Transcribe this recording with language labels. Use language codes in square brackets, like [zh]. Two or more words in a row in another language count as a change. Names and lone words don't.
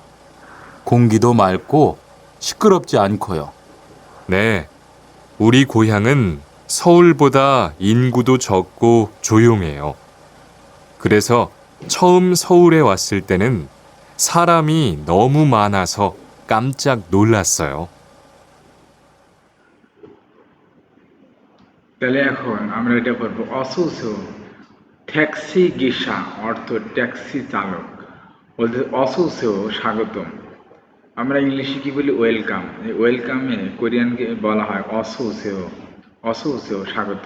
[ko] 공기도 맑고 시끄럽지 않고요. 네, 우리 고향은 서울보다 인구도 적고 조용해요. 그래서 처음 서울에 왔을 때는 사람이 너무 많아서 깜짝 놀랐어요. [bn] তাহলে এখন আমরা এটা পড়বো। অসুসু [ko] 택시 기사 [bn] অর্থ ট্যাক্সি চালক বলতে অসুসু স্বাগতম। আমরা ইংলিশে কি বলি ওয়েলকাম। এই ওয়েলকামে কোরিয়ানকে বলা হয় [ko] 어서오세요 어서오세요 [bn] স্বাগতম।